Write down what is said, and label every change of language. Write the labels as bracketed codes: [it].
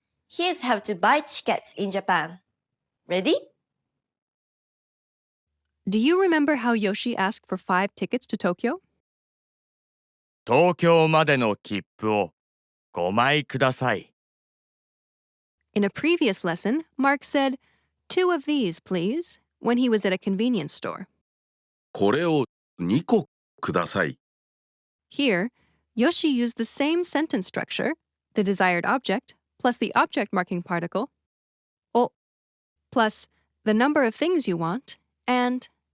[en] Here's how to buy tickets in Japan. Ready? Do you remember how Yoshi asked for 5 tickets to Tokyo? [ja] 東京までの切符を5枚ください。 [en] In a previous lesson, Mark said, 2 of these, please, when he was at a convenience store. [ja] これを2個ください。 [en] Here, Yoshi used the same sentence structure, the desired object, plus the object marking particle, o, plus the number of things you want, and